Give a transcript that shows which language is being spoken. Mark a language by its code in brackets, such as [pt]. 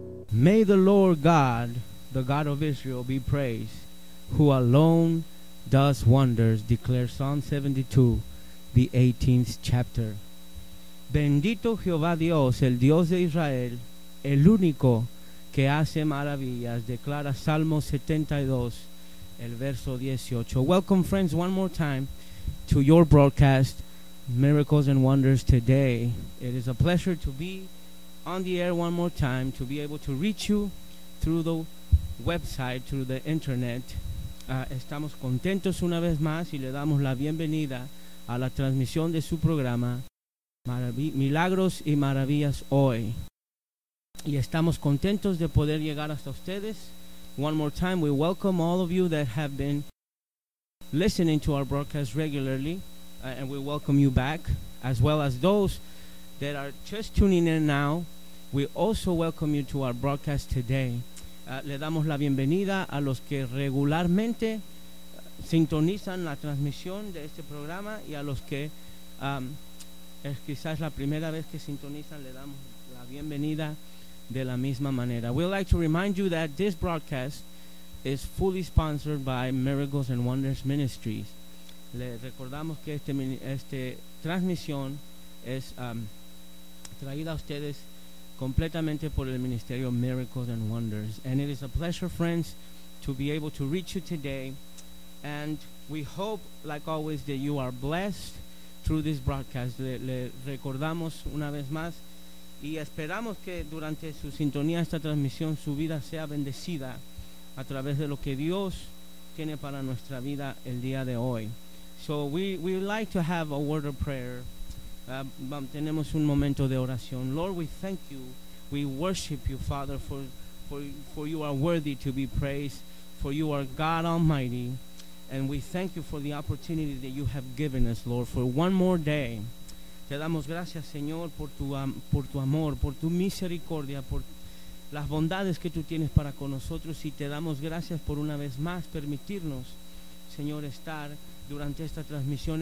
[en] May the Lord God, the God of Israel, be praised, who alone does wonders, declares Psalm 72, the 18th chapter. [es] Bendito Jehová Dios, el Dios de Israel, el único que hace maravillas, declara Salmo 72, el verso 18. [en] Welcome, friends, one more time to your broadcast, Miracles and Wonders Today. It is a pleasure to be on the air one more time, to be able to reach you through the website, through the internet. [es] Estamos contentos una vez más y le damos la bienvenida a la transmisión de su programa Milagros y Maravillas Hoy. Y estamos contentos de poder llegar hasta ustedes. [en] One more time, we welcome all of you that have been listening to our broadcast regularly, and we welcome you back, as well as those that are just tuning in now. We also welcome you to our broadcast today. [es] Le damos la bienvenida a los que regularmente sintonizan la transmisión de este programa y a los que es quizás la primera vez que sintonizan, le damos la bienvenida de la misma manera. [en] We'd like to remind you that this broadcast is fully sponsored by Miracles and Wonders Ministries. [es] Le recordamos que este transmisión es traída a ustedes completamente por el Ministerio Miracles and Wonders. [en] And it is a pleasure, friends, to be able to reach you today. And we hope, like always, that you are blessed through this broadcast. [es] Le recordamos una vez más y esperamos que durante su sintonía esta transmisión su vida sea bendecida a través de lo que Dios tiene para nuestra vida el día de hoy. [en] So we would like to have a word of prayer. [es] Tenemos un momento de oración. [en] Lord, we thank you. We worship you, Father, for you are worthy to be praised, for you are God Almighty. And we thank you for the opportunity that you have given us, Lord, for one more day. [es] Te damos gracias, Señor, por tu amor, por tu misericordia, por las bondades que tú tienes para con nosotros. Y te damos gracias por una vez más permitirnos, Señor, estar durante esta transmisión.